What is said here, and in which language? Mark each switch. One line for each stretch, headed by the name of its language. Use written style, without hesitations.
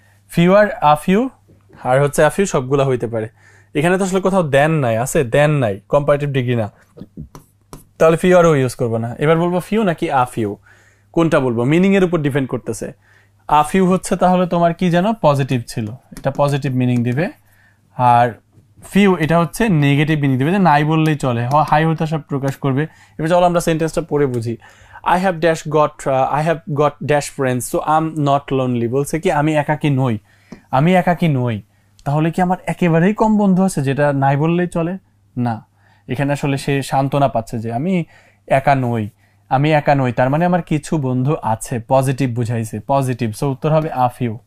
Bangla: Few আর a few আর হচ্ছে a few সবগুলা হইতে পারে। এখানে তো আসলে কোথাও দেন নাই, আছে দেন নাই, কম্পারেটিভ ডিগ্রি না, তাহলে ফিউ আরও ইউজ করবো না। এবার বলবো ফিউ নাকি আ ফিউ, কোনটা বলবো মিনিং এর উপর ডিপেন্ড করতেছে। আ ফিউ হচ্ছে তাহলে তোমার কি যেন পজিটিভ ছিল, এটা পজিটিভ মিনিং দিবে, আর ফিউ এটা হচ্ছে নেগেটিভ মিনিং দিবে, যে নাই বললেই চলে, হাই হতাশা প্রকাশ করবে। এবার চলো আমরা সেন্টেন্সটা পড়ে বুঝি।
English: I have got dash friends, so I'm not lonely।
Bangla: বলছে কি আমি একাকী নই, আমি একাকী নই, তাহলে কি আমার একেবারেই কম বন্ধু আছে যেটা নাই বললেই চলে? না, এখানে আসলে সে সান্ত্বনা পাচ্ছে যে আমি একা নই, আমি একা নই, তার মানে আমার কিছু বন্ধু আছে, পজিটিভ বুঝাইছে, পজিটিভ। সো উত্তর হবে আ ফিউ।